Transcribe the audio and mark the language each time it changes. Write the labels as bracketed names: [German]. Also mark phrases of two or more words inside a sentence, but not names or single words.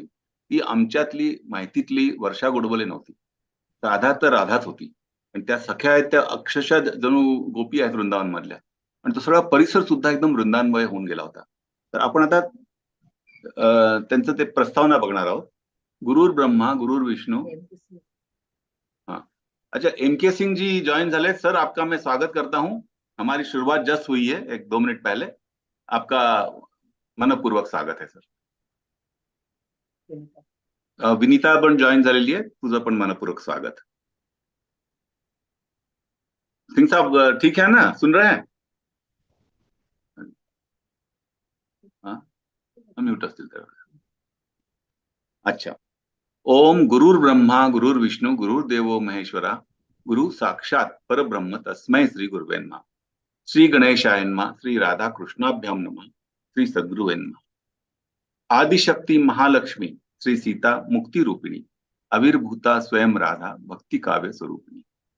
[Marathi] ती आमच्यातली माहितीतली वर्षा गोडबोले नव्हती. राधा तर राधाच होती. आणि त्या सख्या आहेत त्या अक्षरशः जणू गोपी आहेत वृंदावन मधल्या. आणि तो सगळा परिसर सुद्धा एकदम वृंदावनमय होऊन गेला होता. तर आपण आता त्यांचं ते प्रस्तावना बघणार आहोत. [Sanskrit] गुरुर ब्रह्मा गुरुर विष्णू. [Hindi] हाँ, अच्छा, [Marathi] एमके सिंह जी ज्वाइन झाले. [Hindi] सर आपका मैं स्वागत करता हूं. हमारी शुरुआत जस्ट हुई है 1-2 मिनट पहले. आपका मनपूर्वक स्वागत है सर. [Marathi] विनीता पण जॉईन झालेली आहे, तुझं पण मनपूर्वक स्वागत. [Hindi] सिंह साहब ठीक है ना, सुन रहे हैं? [Marathi] हाँ, म्यूट असतील तर. [Hindi] अच्छा. [Sanskrit] ओम गुरुर ब्रह्मा गुरुर विष्णू गुरुर्देवो महेश्वरा गुरु साक्षात परब्रह्म तस्मै श्री गुरुवे नमः. श्री गणेशाय नमः. श्री राधा कृष्णाभ्याम नमः. श्री सद्गुरुवे नमः. आदिशक्ती महालक्ष्मी श्री सीता मुक्ती रूपिणी आविर्भूता स्वयं राधा भक्ती काव्य स्वरूपिणी.